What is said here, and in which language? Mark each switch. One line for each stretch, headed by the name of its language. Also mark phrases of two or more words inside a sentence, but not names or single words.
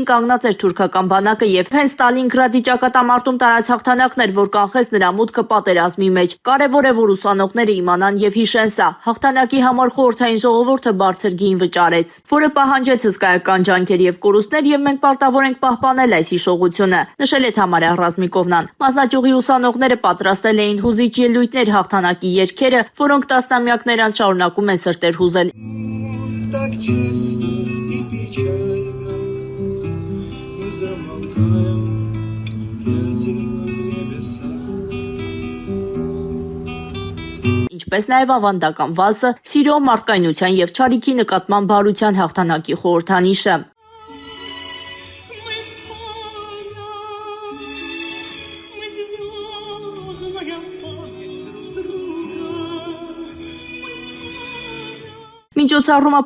Armenian: կանգնած էր թուրքական բանակը եւ հենց Ստալինգրադի ճակատամարտում տարած հաղթանակն էր, որ կանխեց նրա մուտքը պատերազմի մեջ։ Կարևոր է, որ ուսանողները իմանան եւ հիշեն սա։ Հաղթանակի համար Խորհրդային ժողովուրդը բարձր գին վճարեց, որը պահանջեց հսկայական ջանքեր եւ կորուստներ, եւ մենք պարտավոր ենք պահպանել այս հիշողությունը, նշել է Թամարա Ռազմիկովնան։ Մասնաճյուղի ուսանողները պատրաստել էին հուզիչ ելույթներ հաղթանակի երգերը, որոնք տասնամյակներ անց շարունակում են սրտեր հուզել։
Russian: Так чисто и печально мы замолкаем, глядя на небеса.
Armenian: Ինչպես նաև ավանդական վալսը, սիրո մարդկայնության եւ չարիքի նկատմամբ բարության հաղթանակի խորհրդանիշը։ Միջոցառումը